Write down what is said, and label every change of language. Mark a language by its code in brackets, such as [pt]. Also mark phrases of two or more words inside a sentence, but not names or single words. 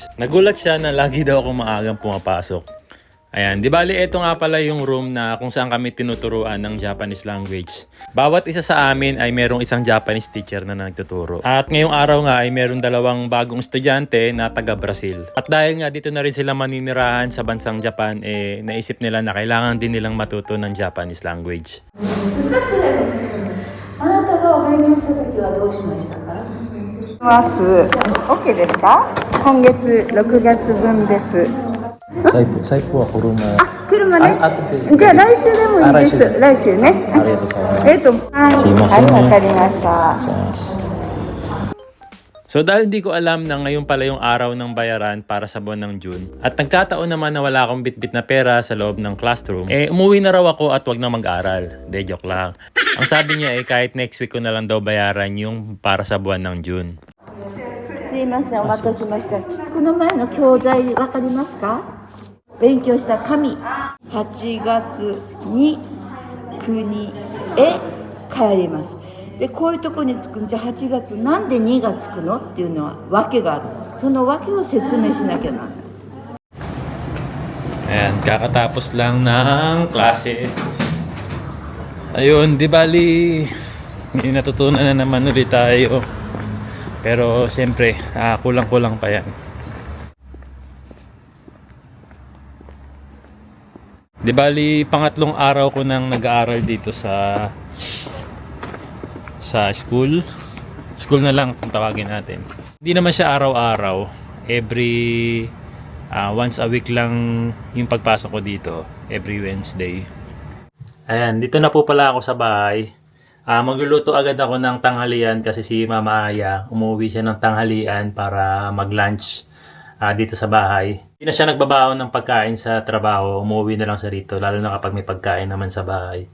[tl] Nagulat siya na lagi daw ako maagang pumapasok. Ayan, di bali ito nga pala yung room na kung saan kami tinuturuan ng [en] Japanese language. [tl] Bawat isa sa amin ay merong isang [en] Japanese teacher [tl] na nagtuturo. At ngayong araw nga ay meron 2 bagong estudyante na taga Brazil. At dahil nga dito na rin sila maninirahan sa bansang Japan, naisip nila na kailangan din nilang matuto ng [en] Japanese language. [ja] 難しくないかもしれない。あなたがお勉強した時はどうしましたか？ます。OK ですか？今月6月分です。サイプはコロナ。あ、ク車ね。あ後でじゃあ来週でもいいです。来週ね。ありがとうございます。はい。すいませんねはい、わかりました。 [tl] So dahil hindi ko alam na ngayon pala yung araw ng bayaran para sa buwan ng June at nagkataon naman na wala akong bitbit na pera sa loob ng classroom, umuwi na raw ako at wag na mag-aral. De, joke lang. Ang sabi niya kahit [en] next week [tl] ko na lang daw bayaran yung para sa buwan ng June. [ja] すいません、お待たせしました。この前の教材わかりますか？勉強した紙。8月に国へ帰ります。で、こういうとこに着くんじゃ8月なんで2がつくのっていうのは訳がある。その訳を説明しなきゃならない。 [tl] Ayan, kakatapos lang ng klase. Ayun, di bali, may natutunan na naman ulit tayo. Pero siyempre, kulang-kulang pa yan. Di bali, pangatlong araw ko nang nag-aaral dito sa school. School na lang kung tawagin natin. Hindi naman siya araw-araw. [en] Every once a week [tl] lang yung pagpasok ko dito. [en] Every Wednesday. [tl] Ayan, dito na po pala ako sa bahay. Magluluto agad ako ng tanghalian kasi si Mama Aya umuwi siya ng tanghalian para mag-lunch dito sa bahay. Hindi na siya nagbabaon ng pagkain sa trabaho. Umuwi na lang siya rito lalo na kapag may pagkain naman sa bahay.